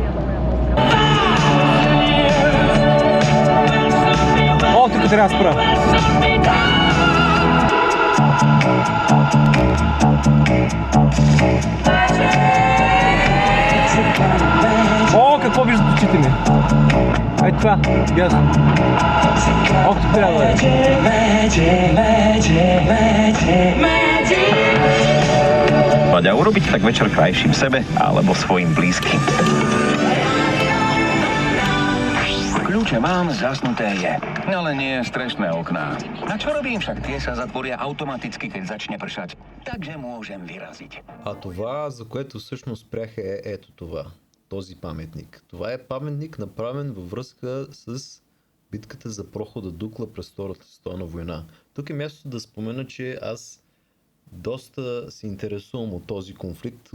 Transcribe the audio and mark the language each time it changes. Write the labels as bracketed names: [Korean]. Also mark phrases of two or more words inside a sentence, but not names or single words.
[Bulgarian] О, тук трябва да спра. О, какво виждат очите ми? Ей това, ясно. О, тук трябва да [Slovak] Poďa urobiť tak večer krajším sebe alebo svojim blízkym. Kľúče mám, zasnuté je. Ale nie strešné okná. A čo robím však? Tie sa zatvoria automaticky, keď začne pršať. Takže môžem vyraziť. [Bulgarian] А това, за което всъщност спрях е ето това. Този паметник. Това е паметник, направен във връзка с битката за прохода Дукла през Втората световна война. Тук е мястото да спомена, че аз доста се интересувам от този конфликт.